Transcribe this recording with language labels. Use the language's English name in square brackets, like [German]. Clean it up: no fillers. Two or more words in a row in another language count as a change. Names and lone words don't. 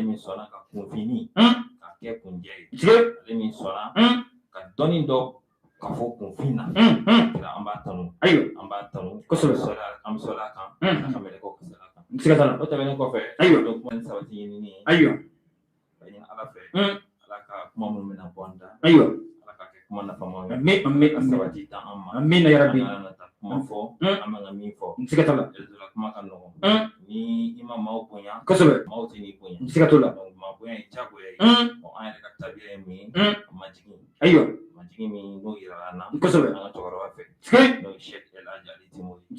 [Bambara] ale min sɔnna ka kunfini ka kɛ kunjɛ ye ale min sɔnna ka dɔnni dɔ ka fɔ kunfin na kira an b'a tanu ayiwa an b'a tanu kosɛbɛ an bɛ sɔrɔ a kan a ka mɛlɛkɛw ka sɔrɔ a kan siga t'a la o tɛmɛnen kɔfɛ ayiwa donc kuma ni sabati ɲinini ye ayiwa ka ɲini ala fɛ ala ka kuma minnu bɛna bɔ an da ayiwa ala ka kɛ kuma nafamaw ye amin amin ka amin sabati dan an ma [Arabic] آمين يا رب [Bambara] an ka taa kuma fɔ an bɛ ka min fɔ siga t'a la la kuma ka nɔgɔn ni i ma maaw bonya kosɛbɛ maaw tɛ n'i bonya siga t'o la donc maa bonya ye diyagoya ye an yɛrɛ ka tabiya ye mun ye majigin ayiwa majigin min n'o yirala an na kosɛbɛ an ka cɛkɔrɔba fɛ siga n'o ye Sheikh El Hadji Ali Timo ye